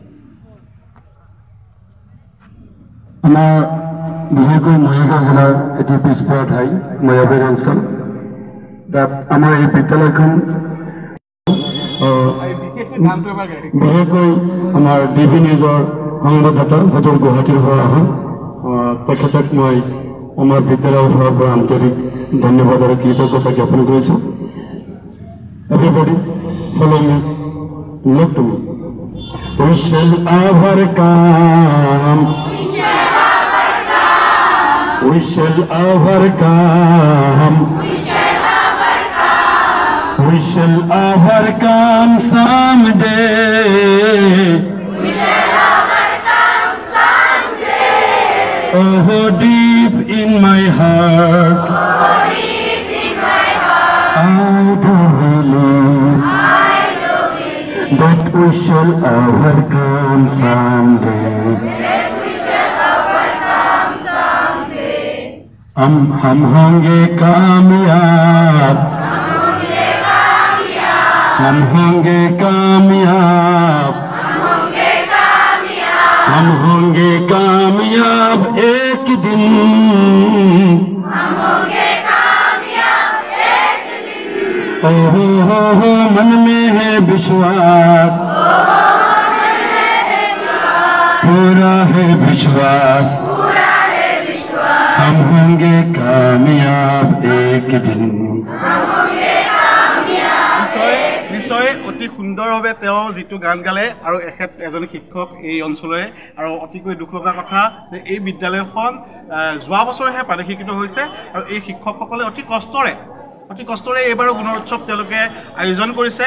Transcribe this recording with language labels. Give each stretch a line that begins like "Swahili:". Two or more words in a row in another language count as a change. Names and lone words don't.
Assamese: আমাৰ বিশেষকৈ মৰিগাঁও জিলাৰ এটি পিছপৰা ঠাই ময়াবাৰী অঞ্চল তাত আমাৰ এই বিদ্যালয়খন বিশেষকৈ আমাৰ ডিবি নিউজৰ সংবাদদাতা সদৰ গুৱাহাটীৰ পৰা আহোঁ তেখেতক মই আমাৰ বিদ্যালয়ৰ ফালৰ পৰা আন্তৰিক ধন্যবাদ আৰু কৃতজ্ঞতা জ্ঞাপন কৰিছোঁ।
English: Everybody follow me, look to me. We shall overcome. We shall overcome. We shall overcome. We shall overcome someday. We shall overcome someday. Oh, deep in my heart. Oh, deep in my heart. I do believe that we shall overcome someday.
Hindi: हम होंगे कामयाब, हम होंगे कामयाब, हम होंगे कामयाब एक दिन, हम होंगे कामयाब एक दिन। ओहो हो मन में है विश्वास, पूरा है विश्वास, हम होंगे कामयाब एक दिन।
Assamese: নিশ্চয় অতি সুন্দৰভাৱে তেওঁ যিটো গান গালে আৰু এজন শিক্ষক এই অঞ্চলৰে আৰু অতিকৈ দুখ লগা কথা যে এই বিদ্যালয়খন যোৱা বছৰহে প্ৰাদেশিকৃত হৈছে আৰু এই শিক্ষকসকলে অতি কষ্টৰে এইবাৰো গুণোৎসৱ তেওঁলোকে আয়োজন কৰিছে।